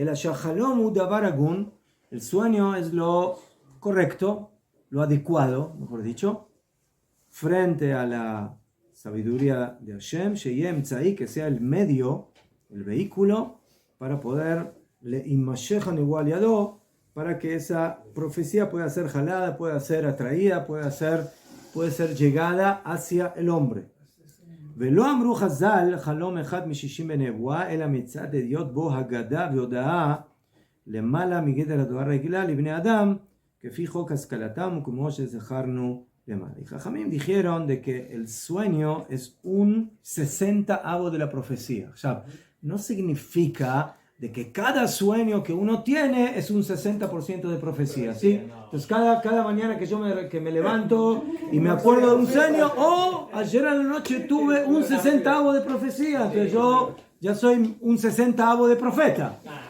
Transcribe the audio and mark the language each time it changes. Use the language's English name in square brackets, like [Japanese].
[Spanish] El Ashahalom Udavaragun, el sueño es lo correcto, lo adecuado, mejor dicho, frente a la sabiduría de Hashem, Sheyem Tzai, que sea el medio, el vehículo, para poder le imashejan igual yado, para que esa profecía pueda ser jalada, pueda ser atraída, puede ser llegada hacia el hombre. [Hebrew] ולא אמרו חז"ל חלום אחד מ-60 בנבואה, אלא מצד היות בו הגדה והודאה למעלה מגדר התורה הרגילה לבני אדם, כפי חוק השכלתם וכמו שזכרנו למעלה. [Spanish] Y Jajamim dijeron de que el sueño es un 60avo de la profecía. O sea, no significa de que cada sueño que uno tiene es un 60% de profecía, ¿sí? Entonces cada mañana que me levanto y me acuerdo de un sueño, ayer a la noche tuve un 60avo de profecía, entonces yo ya soy un 60avo de profeta.